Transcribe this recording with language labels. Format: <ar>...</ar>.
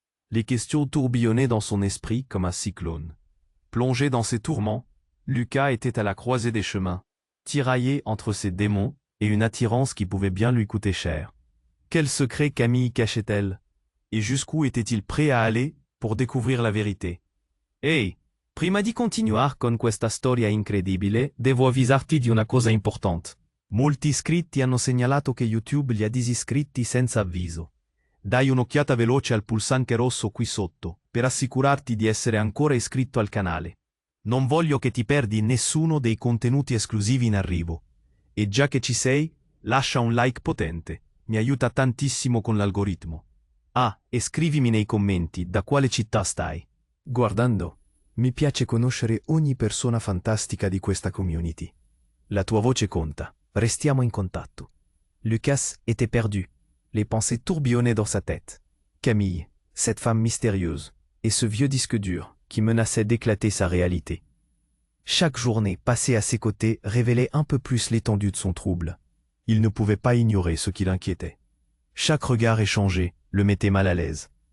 <fr>Les questions tourbillonnaient dans son esprit comme un cyclone. Plongé dans ses tourments, Lucas était à la croisée des chemins, tiraillé entre ses démons et une attirance qui pouvait bien lui coûter cher. Quel secret Camille cachait-elle? Et jusqu'où était-il prêt à aller pour découvrir la vérité?</fr> <it>Ehi, prima di continuare con questa storia incredibile, devo avvisarti di una cosa importante. Molti iscritti hanno segnalato che YouTube li ha disiscritti senza avviso. Dai un'occhiata veloce al pulsante rosso qui sotto, per assicurarti di essere ancora iscritto al canale. Non voglio che ti perdi nessuno dei contenuti esclusivi in arrivo. E già che ci sei, lascia un like potente, mi aiuta tantissimo con l'algoritmo. Ah, e scrivimi nei commenti da quale città stai. Guardando, mi piace conoscere ogni persona fantastica di questa community. La tua voce conta, restiamo in contatto.</it> <fr>Lucas était perdu, les pensées tourbillonnaient dans sa tête. Camille, cette femme mystérieuse, et ce vieux disque dur qui menaçait d'éclater sa réalité. Chaque journée passée à ses côtés révélait un peu plus l'étendue de son trouble. Il ne pouvait pas ignorer ce qui l'inquiétait. Chaque regard échangé le mettait mal à l'aise.</fr>